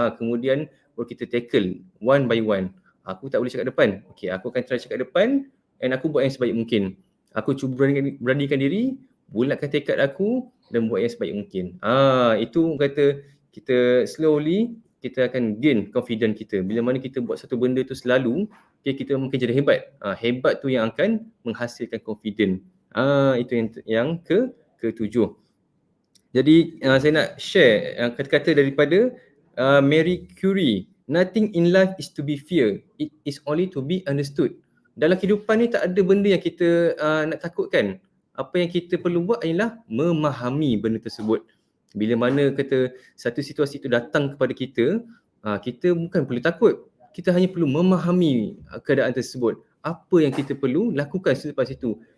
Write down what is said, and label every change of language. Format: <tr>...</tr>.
<ms>Kemudian kita</ms> <en>tackle one by one.</en> <ms>Aku tak boleh cakap depan. Okay, aku akan try cakap depan, and aku buat yang sebaik mungkin. Aku cuba beranikan diri, bulatkan tekad aku dan buat yang sebaik mungkin. Itu kata kita slowly kita akan</ms> <en>gain confidence</en> <ms>kita. Bila mana kita buat satu benda tu selalu, okay, kita mungkin jadi hebat. Hebat tu yang akan menghasilkan confidence. Itu yang ketujuh. Jadi saya nak share kata-kata daripada Marie Curie.</ms> <en>Nothing in life is to be feared. It is only to be understood.</en> <ms>Dalam kehidupan ni tak ada benda yang kita nak takutkan. Apa yang kita perlu buat ialah memahami benda tersebut. Bila mana kata satu situasi itu datang kepada kita, kita bukan perlu takut. Kita hanya perlu memahami keadaan tersebut. Apa yang kita perlu lakukan selepas itu.</ms>